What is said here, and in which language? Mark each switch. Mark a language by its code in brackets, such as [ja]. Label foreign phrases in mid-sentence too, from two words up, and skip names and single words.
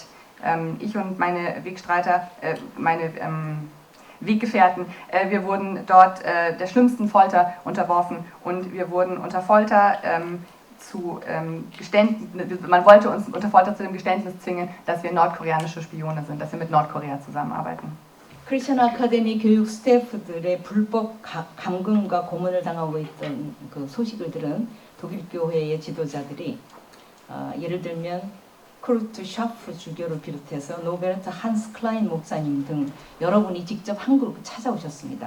[de] Ich und meine Wegstreiter, meine Weggefährten, wir wurden dort der schlimmsten Folter unterworfen und wir wurden unter Folter man wollte uns unter Folter zu dem Geständnis zwingen, dass wir nordkoreanische Spione sind, dass wir mit Nordkorea zusammenarbeiten. [ko] 크리스천 아카데미 교육 스태프들의 불법 감금과 고문을 당하고 있던 그 소식을 들은 독일 교회의 지도자들이 예를 들면 크루트 샤프 주교를 비롯해서 노베르트 한스 클라인 목사님 등 여러분이 직접 한국으로 찾아오셨습니다.